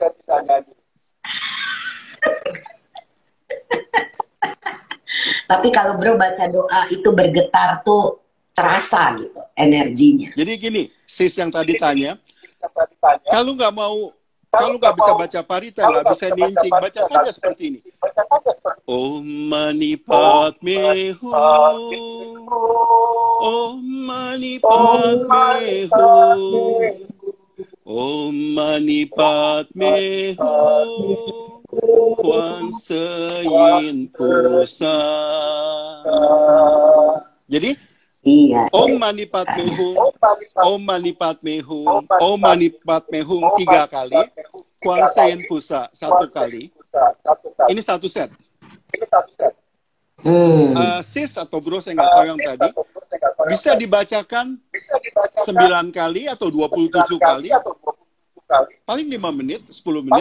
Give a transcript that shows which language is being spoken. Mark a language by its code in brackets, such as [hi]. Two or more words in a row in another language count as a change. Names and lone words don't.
[id] Tapi kalau bro baca doa itu bergetar tuh terasa gitu energinya. Jadi gini, Sis yang tadi tanya, kalau nggak bisa baca parita, nggak bisa nincing, baca saja seperti ini. [sa] Om Mani Padme Hum, Om Mani Padme Hum, Om Mani Padme Hum, [id] Kuan Seyin Pusa. Jadi, iya. [sa] Om Mani Padme Hum, Om Mani Padme Hum, Om Mani Padme Hum [id] 3 kali, Kuan Seyin Pusa 1 kali. Ini 1 set. Sis atau bro, saya nggak tahu yang tadi, bisa dibacakan 9 kali atau 27 kali, paling 5 menit, 10 menit.